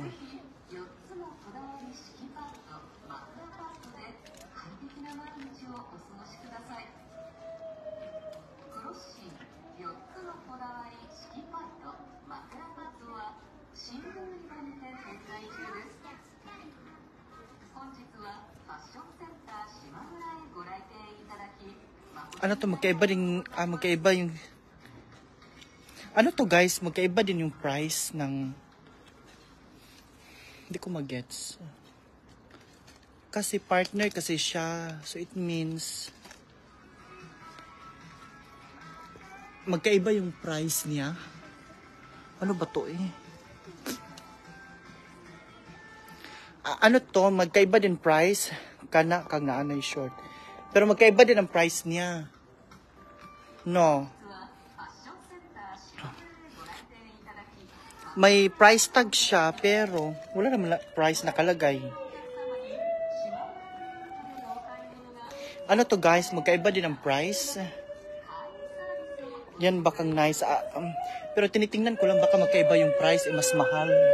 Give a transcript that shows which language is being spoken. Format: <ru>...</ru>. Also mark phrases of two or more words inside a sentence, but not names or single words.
<ja>4 つのこだわり敷きパッド、枕パッドで快適な毎日をお過ごしください。クロッシー4つのこだわり敷きパッド、枕パッドは新聞売り場にて展開中です。本日はファッションセンター島村へご来店いただき、</ja> <tl>Ano to? Magkaiba din. Magkaiba yung... Ano to guys? Magkaiba din yung price ng... Hindi ko magets. Kasi partner kasi siya.</tl> <en>So it means...</en> <tl>Magkaiba yung price niya. Ano ba to eh? Ano to? Magkaiba din price. Kana, kag na anay short. Pero magkaiba din ang price niya. No.</tl> <ja>ファッションセンター島村へご来店いただき、</ja> <tl>May price tag siya, pero wala naman price nakalagay. Ano to guys? Magkaiba din ang price. Yan bakang nice. Pero tinitingnan ko lang baka magkaiba yung price eh mas mahal.</tl>